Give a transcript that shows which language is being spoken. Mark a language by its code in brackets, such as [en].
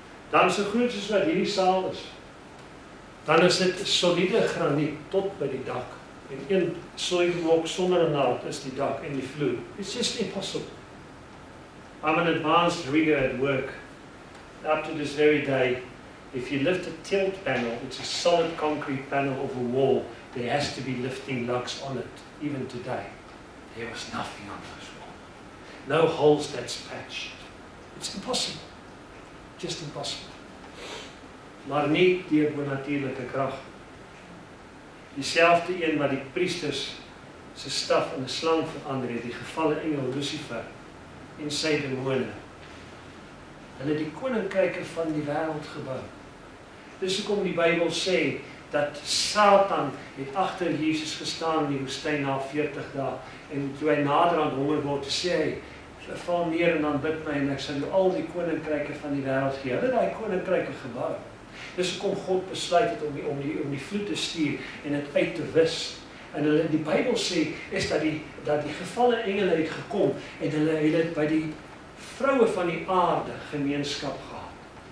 [af] Dan so groot soos wat hierdie saal is. Dan is dit soliede graniet tot by die dak. En een slooiblok sonder 'n naald is die dak en die vloer. [en] It's just impossible. I'm an advanced rigger at work. Up to this very day, if you lift a tilt panel, it's a solid concrete panel of a wall, there has to be lifting lugs on it, even today. There was nothing on those walls. No holes that's patched. It's impossible. Just impossible. [af] Maar nie deur bonatuurlike krag. Dieselfde een wat die priesters se staf in 'n slang verander het, die gevalle engel Lucifer en sy demone. Hulle het die koninkryke van die wêreld gebou. Dis hoekom die Bybel sê dat Satan het agter Jesus gestaan in die woestyn na 40 dae en toe hy nader aan honger word, sê hy, val neer en dan bid my en ek sal jou al die koninkryke van die wêreld gee. Hulle het daai koninkryke gebou. Dis hoekom God besluit het om die vloed te stuur en dit uit te wis. En hulle die Bybel sê is dat die gevalle engele het gekom en hulle het by die vroue van die aarde gemeenskap gehad.